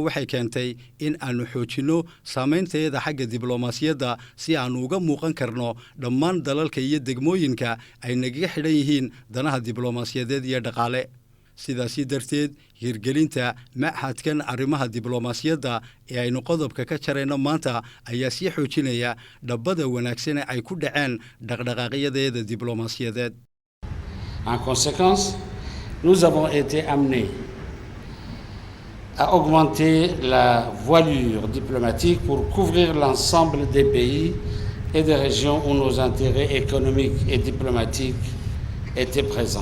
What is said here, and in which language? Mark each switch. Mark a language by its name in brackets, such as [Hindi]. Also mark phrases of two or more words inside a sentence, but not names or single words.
[Somali] waxay keentay in aanu xoojinno saamaynteeda xagga diblomaasiyadda si aanu uga muuqan karno dhammaan dalalka iyo degmooyinka ay nagaga xidhan yihiin danaha diblomaasiyadeed iyo dhaqaale sidaasi darteed hirgelinta maxadkan arrimaha diblomaasiyadda ee aynu qodobka ka jarayno maanta ayaa sii xoojinaya dhabbada wanaagsan ee ay ku dhaceen dhaqdhaqaaqyadeeda diblomaasiyadeed. [French] En conséquence, nous avons été amenés à augmenter la voilure diplomatique pour couvrir l'ensemble des pays et des régions où nos intérêts économiques et diplomatiques étaient présents.